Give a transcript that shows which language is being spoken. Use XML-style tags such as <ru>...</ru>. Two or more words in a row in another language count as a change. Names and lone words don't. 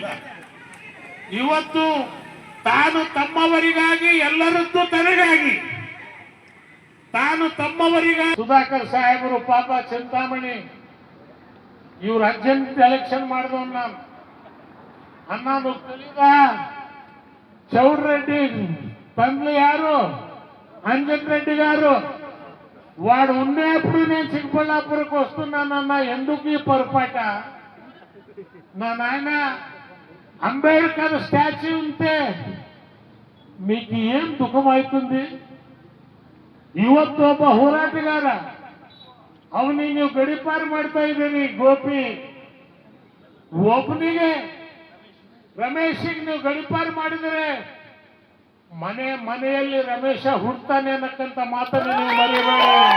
<kn>ಇವತ್ತು ತಾನು ತಮ್ಮವರಿಗಾಗಿ ಎಲ್ಲರದ್ದು ತನಗಾಗಿ, ತಾನು ತಮ್ಮವರಿಗಾಗಿ. ಸುಧಾಕರ್ ಸಾಹೇಬರು ಪಾಪ ಚಿಂತಾಮಣಿ ಇವ್ರು ಅರ್ಜೆಂಟ್ ಎಲೆಕ್ಷನ್ ಮಾಡಿದವ್ ನಾನು. ಅನ್ನೋದು ಕಲಿದ ಚೌಡ್ರೆಡ್ಡಿ ತಂದ್ಲು ಯಾರು?</kn> <te>అంజన్ రెడ్డి గారు. వాడు ఉన్నప్పుడు నేను చిక్కబళ్ళాపురకు వస్తున్నానన్న, ఎందుకు ఈ పొరపాట? నా నాయన అంబేద్కర్ స్టాచ్యూ ఉంటే మీకు ఏం దుఃఖం అవుతుంది?</te> <kn>ಇವತ್ತು ಒಬ್ಬ ಹೋರಾಟಗಾರ, ಅವನಿಗೆ ನೀವು ಗಡಿಪಾರು ಮಾಡ್ತಾ ಇದ್ದೀರಿ. ಗೋಪಿ ಒಬ್ಬನಿಗೆ, ರಮೇಶಿಗೆ ನೀವು ಗಡಿಪಾರು ಮಾಡಿದರೆ ಮನೆಯಲ್ಲಿ ರಮೇಶ ಹುಡ್ತಾನೆ ಅನ್ನಕ್ಕಂತ ಮಾತನ್ನು ನೀವು ಮರಿಬೇಡಿ.</kn>